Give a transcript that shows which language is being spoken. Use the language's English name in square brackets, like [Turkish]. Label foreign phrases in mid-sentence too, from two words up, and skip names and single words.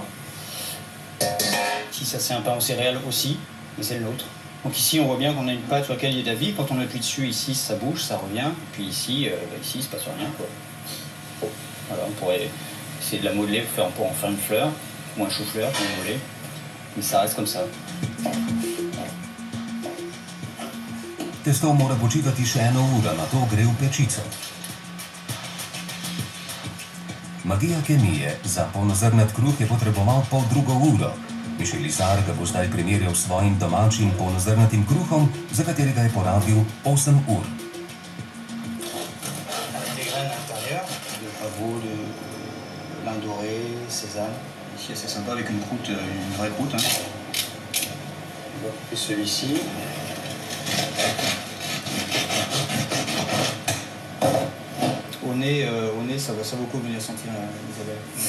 [French] Ici, ça c'est un pain aux céréales aussi, mais c'est le nôtre. Donc ici, on voit bien qu'on a une pâte sur laquelle il y a de la vie. Quand on appuie dessus, ici, ça bouge, ça revient. Puis ici, ici il ne se passe rien, quoi. Voilà, on pourrait essayer de la modeler pour en faire une fleur, ou un chou-fleur, comme vous voulez. Mais ça reste comme ça. [Slovenian] Testo mora počivati še 1 uro, nato gre v pečico. Magija kemije. Za polnozrnat kruh je potreboval 1,5 ure. Mišel Izar ga bo zdaj primerjal s svojim domačim polnozrnatim kruhom, za katerega je porabil 8 ur. [French] Des graines à l'intérieur, de pavot, de lin doré, sésame. Ici, c'est sympa avec une croûte, une vraie croûte. Et celui-ci. Au nez, ça vaut beaucoup venir sentir Isabelle.